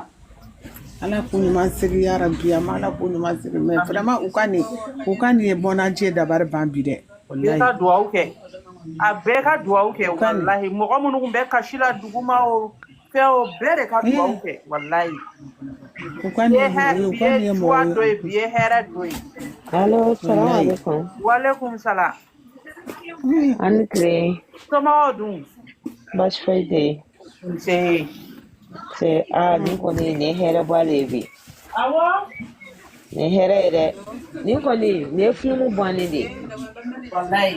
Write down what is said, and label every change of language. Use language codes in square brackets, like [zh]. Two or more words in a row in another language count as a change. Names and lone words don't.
[bm] Ala k'u ɲuman segin ya Rabbi Ala k'u ɲuman segin [fr] mais vraiment [bm] u ka nin ye bɔnnaje dabari ban bi dɛ. Bɛɛ ka duwawu kɛ. A bɛɛ ka duwawu kɛ wallahi mɔgɔ minnu kun bɛ kasi la duguma o fɛn o bɛɛ de ka duwawu kɛ wallahi. U ka nin ye mɔgɔ dɔ ye bi ye hɛrɛ dɔ ye. [ar] Allo, salam alaikum. Walaikum salam. [bm] Ani tile. Somɔgɔw dun? Baasi foyi tɛ yen. Nse. Nin kɔni nin ye hɛrɛ bɔ ale bi. Awɔ. Nin hɛrɛ ye dɛ. Nin kɔni nin ye film bannen de ye. Wallahi.